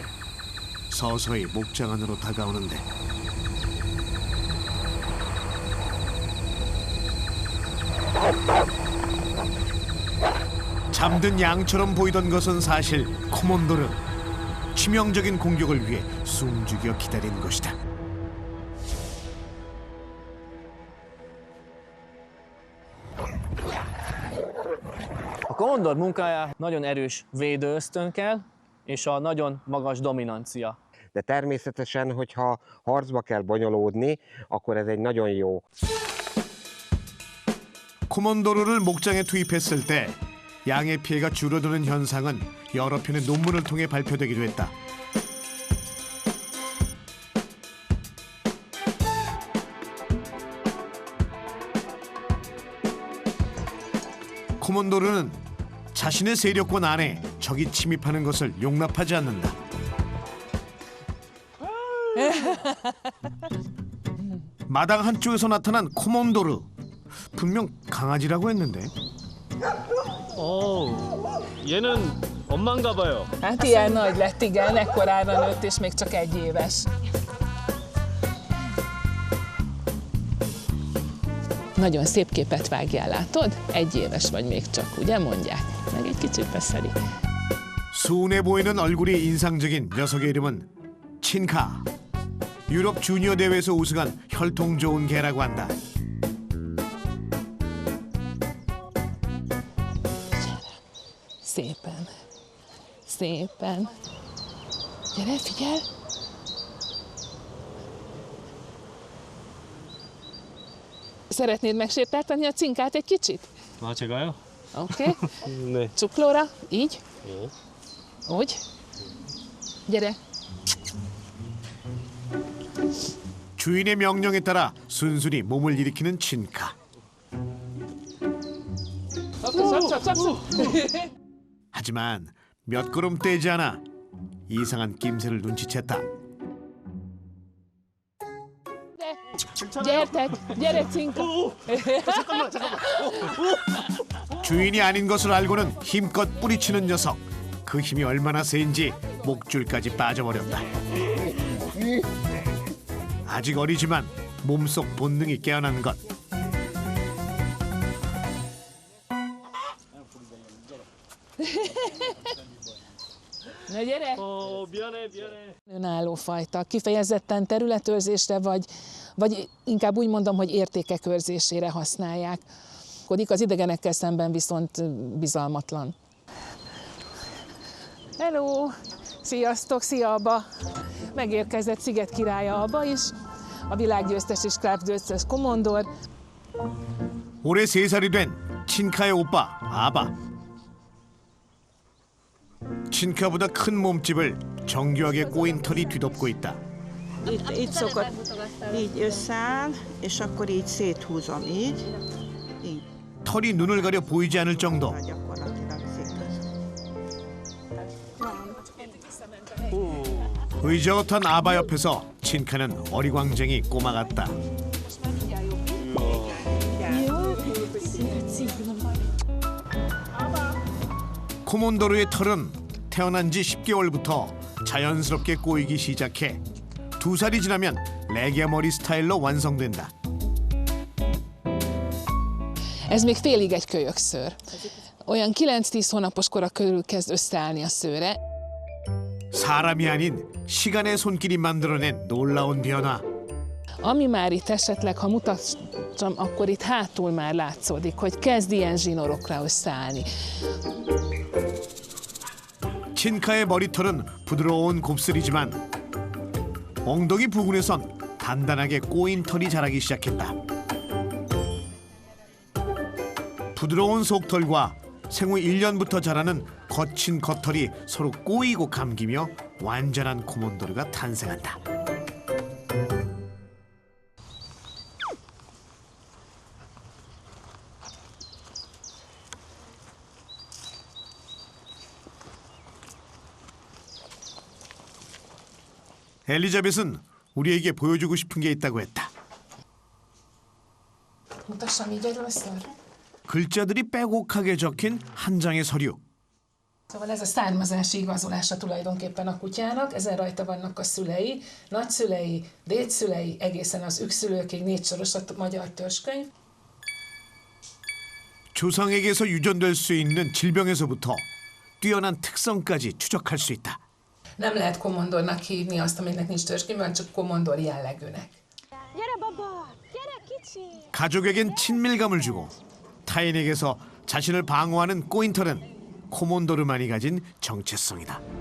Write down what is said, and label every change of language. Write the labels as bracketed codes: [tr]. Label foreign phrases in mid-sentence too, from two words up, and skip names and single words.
[ko] 서서히 목장 안으로 다가오는데 잠든 양처럼 보이던 것은 사실 코몬도르. 치명적인 공격을 위해 숨죽여 기다린 것이다. [hu] A komondor munkája nagyon erős védőösztön kell, és a nagyon magas dominancia. De természetesen, hogyha harcba kell bonyolódni, akkor ez egy nagyon jó. [ko] 코몬도르를 목장에 투입했을 때 양의 피해가 줄어드는 현상은 여러 편의 논문을 통해 발표되기도 했다. 코몬도르는 자신의 세력권 안에 적이 침입하는 것을 용납하지 않는다. 마당 한쪽에서 나타난 코몬도르. 분명 강아지라고 했는데. 얘는 엄마인가 봐요. [hu] Hát ilyen nagy lett, igen, ekkorára nőtt, és még csak 1 éves. Nagyon szép képet vágjál, látod? 1 éves vagy még csak, ugye mondják? Meg egy kicsit beszedik. [ko] 순해 보이는 얼굴이 인상적인 녀석의 이름은 친카. 유럽 주니어 대회에서 우승한 혈통 좋은 개라고 한다. [hu] Szépen. Szépen. Gyere, figyelj! Szeretnéd megsértáltani a cinkát egy kicsit? [ko] 아, 제가요? Oké. 네. [hu] Csuklóra, így. Úgy. Gyere. [ko] 주인의 명령에 따라 순순히 몸을 일으키는 친카. 하지만 몇 걸음 떼지 않아 이상한 낌새를 눈치챘다. [hu] Gyertek, gyere, cinka! [ko] 주인이 아닌 것을 알고는 힘껏 뿌리치는 녀석. 그 힘이 얼마나 세인지 목줄까지 빠져버렸다. 아직 어리지만 몸속 본능이 깨어난 것. [hu] Na gyere! [ko] 미안해. [hu] Önálló fajta, kifejezetten területőrzésre, vagy inkább úgy mondom, hogy értékek őrzésére használják. Az idegenekkel szemben viszont bizalmatlan. Hello! Sziasztok, szia Abba! Megérkezett Sziget királya Abba is, a világgyőztes és klábgyőztes komondor. [ko] 올해 3살이 된 친카의 오빠 아바. 친카보다 큰 몸집을 정교하게 꼬인 털이 뒤덮고 있다. [hu] Itt szokott, így összeáll, és akkor így széthúzom, így. Így. [ko] 털이 눈을 가려 보이지 않을 정도. [hu] Gyakorlatilag széthúzom. [ko] 의젓한 아바 옆에서 친카는 어리광쟁이 꼬마 같다. 코몬도르의 털은 태어난 지 10개월부터 자연스럽게 꼬이기 시작해 2살이 지나면 레게 머리 스타일로 완성된다. [hu] Ez még félig egy kölyökszőr. Olyan 9-10 hónapos kora körül kezd összeállni a szőre. [ko] 사람이 아닌 시간의 손길이 만들어낸 놀라운 변화. [hu] Ami már itt esetleg, ha mutatom, akkor itt hátul már látszódik, hogy kezd ilyen zsinórokra összeállni. [ko] 친카의 머리털은 부드러운 곱슬이지만 엉덩이 부근에선 단단하게 꼬인 털이 자라기 시작했다. 부드러운 속털과 생후 1년부터 자라는 거친 겉털이 서로 꼬이고 감기며 완전한 코몬도르가 탄생한다. 엘리자벳은 우리에게 보여주고 싶은 게 있다고 했다. [hu] Mutassam így először. [ko] 글자들이 빼곡하게 적힌 한 장의 서류. [hu] Szóval ez a származási igazolása tulajdonképpen a kutyának, ezen rajta vannak a szülei, nagyszülei, dédszülei, egészen az ükszülőkig 4 soros a magyar törzskönyv. [ko] 조상에게서 유전될 수 있는 질병에서부터 뛰어난 특성까지 추적할 수 있다. [hu] Nem lehet komondornak hívni azt, aminek nincs törzskönyvben, csak komondor jellegűnek. [ko] 가족에겐 친밀감을 주고 타인에게서 자신을 방어하는 꼬인털은 코몬도르만이 가진 정체성이다.